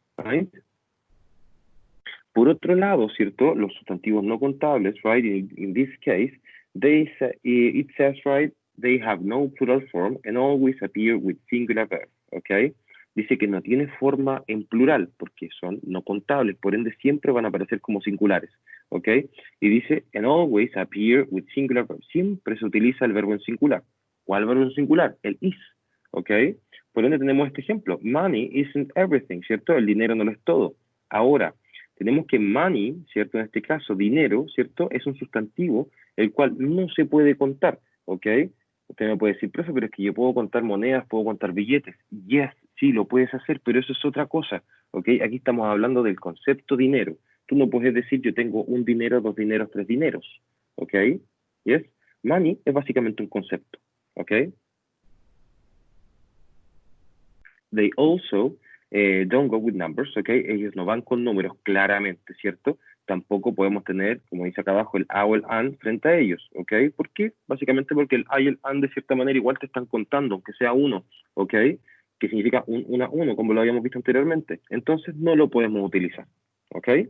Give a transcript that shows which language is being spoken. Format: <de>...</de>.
<en>Right?</en> <es>Por otro lado, ¿cierto?, los sustantivos no contables,</es> <en>right, in this case, it says, right, they have no plural form and always appear with singular verb, ¿ok?</en> <es>Dice que no tiene forma en plural porque son no contables, por ende siempre van a aparecer como singulares, ¿ok? Y dice,</es> <en>and always appear with singular verb.</en> <es>Siempre se utiliza el verbo en singular. ¿Cuál verbo en singular? El is, ¿ok? Por ende tenemos este ejemplo,</es> <en>money isn't everything,</en> <es>¿cierto? El dinero no lo es todo. Ahora, tenemos que money, ¿cierto? En este caso, dinero, ¿cierto? Es un sustantivo el cual no se puede contar, ¿ok? Usted me puede decir, profe, pero es que yo puedo contar monedas, puedo contar billetes. Yes, sí, lo puedes hacer, pero eso es otra cosa, ¿ok? Aquí estamos hablando del concepto dinero. Tú no puedes decir, yo tengo un dinero, 2 dineros, 3 dineros, ¿ok? Yes, money es básicamente un concepto, ¿ok?</es> <en>They also don't go with numbers, ¿ok?</en> <es>Ellos no van con números, claramente, ¿cierto? Tampoco podemos tener, como dice acá abajo, el a o el an frente a ellos, ¿ok? ¿Por qué? Básicamente porque el a y el an de cierta manera igual te están contando, aunque sea uno, ¿ok? Que significa uno, como lo habíamos visto anteriormente. Entonces no lo podemos utilizar, ¿ok?</es>